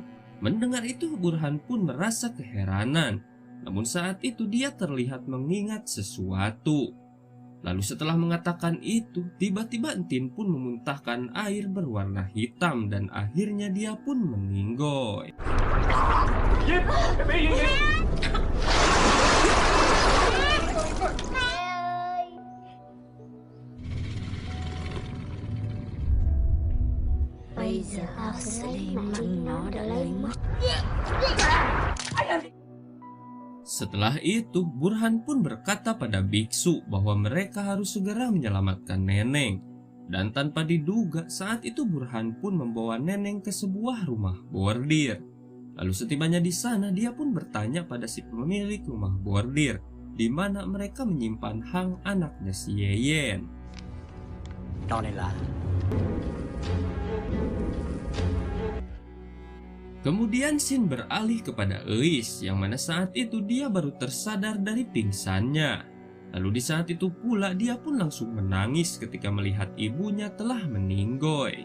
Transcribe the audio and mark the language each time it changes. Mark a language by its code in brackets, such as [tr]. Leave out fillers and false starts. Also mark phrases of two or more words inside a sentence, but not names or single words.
[id] Mendengar itu Burhan pun merasa keheranan. Namun saat itu dia terlihat mengingat sesuatu. Lalu setelah mengatakan itu, tiba-tiba Entin pun memuntahkan air berwarna hitam dan akhirnya dia pun meninggoy. [vi] Bây giờ tao sẽ lấy mạng nó đã lấy mất. [id] Setelah itu, Burhan pun berkata pada biksu bahwa mereka harus segera menyelamatkan Neneng. Dan tanpa diduga, saat itu Burhan pun membawa Neneng ke sebuah rumah bordir. Lalu setibanya di sana, dia pun bertanya pada si pemilik rumah bordir, di mana mereka menyimpan Hang, anaknya si Yeyen. [vi] Trò này là [id] Kemudian Shin beralih kepada Eis, yang mana saat itu dia baru tersadar dari pingsannya. Lalu di saat itu pula dia pun langsung menangis ketika melihat ibunya telah meninggoy.